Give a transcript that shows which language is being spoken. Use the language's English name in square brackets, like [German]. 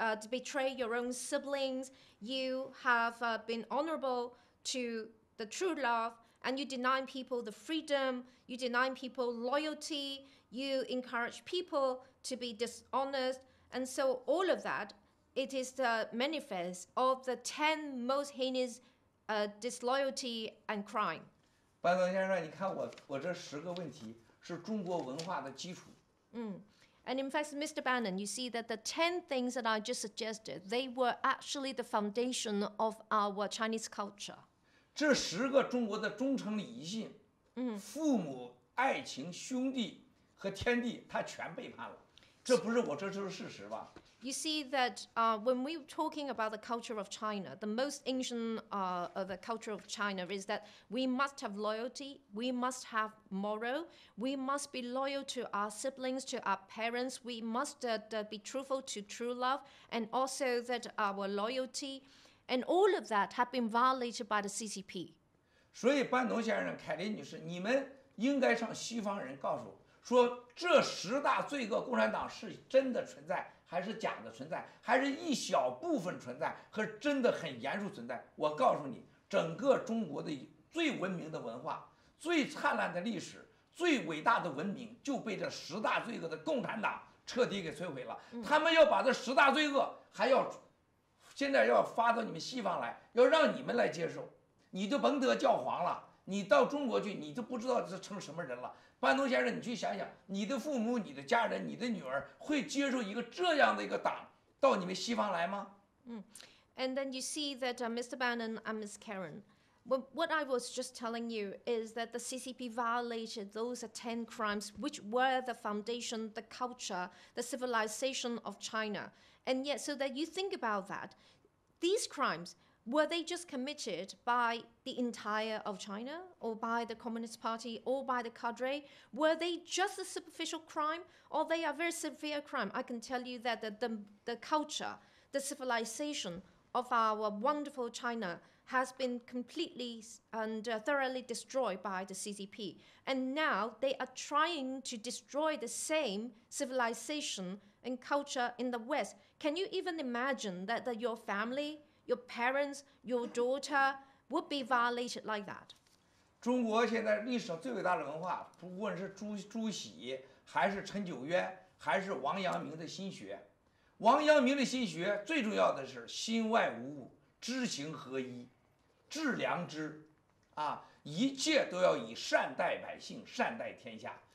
[English] betray your own siblings, you have been honorable to the true love, and you deny people the freedom, you deny people loyalty, you encourage people to be dishonest, and so all of that, it is the manifest of the 10 most heinous disloyalty and crime. [Chinese] 班总先生，你看我这10个问题是中国文化的基础。 [English] And in fact, Mr. Bannon, you see that the 10 things that I just suggested, they were actually the foundation of our Chinese culture. [Chinese] 这10个中国的忠诚礼仪信，父母、爱情、兄弟和天地，他全背叛了。这就是事实吧？ [English] You see that when we're talking about the culture of China, the most ancient of the culture of China is that we must have loyalty, we must have moral, we must be loyal to our siblings, to our parents, we must be truthful to true love, and also that our loyalty, and all of that have been violated by the CCP. [Chinese] 所以班农先生、凯琳女士，你们应该向西方人告诉，说这10大罪恶，共产党是真的存在，还是假的存在，还是一小部分存在，和真的很严肃存在？我告诉你，整个中国的最文明的文化、最灿烂的历史、最伟大的文明，就被这10大罪恶的共产党彻底给摧毁了。他们要把这10大罪恶还要现在要发到你们西方来，要让你们来接受，你就甭得教皇了。你到中国去，你就不知道这成什么人了。班农先生，你去想想，你的父母、你的家人、你的女儿会接受一个这样的一个党到你们西方来吗 [English] ？And then you see that Mr. Bannon and Ms. Karen, what I was just telling you is that the CCP violated those 10 crimes which were the foundation, the culture, the civilization of China. And yet, so that you think about that, these crimes, were they just committed by the entire of China or by the Communist Party or by the cadre? Were they just a superficial crime or they are very severe crime? I can tell you that the culture, the civilization of our wonderful China has been completely and thoroughly destroyed by the CCP. And now they are trying to destroy the same civilization and culture in the West. Can you even imagine that your family, your parents, your daughter would be violated like that? [Chinese] 中国现在历史上最伟大的文化，不论是朱熹，还是陈九渊，还是王阳明的心学。王阳明的心学最重要的是心外无物，知行合一，致良知，一切都要以善待百姓，善待天下。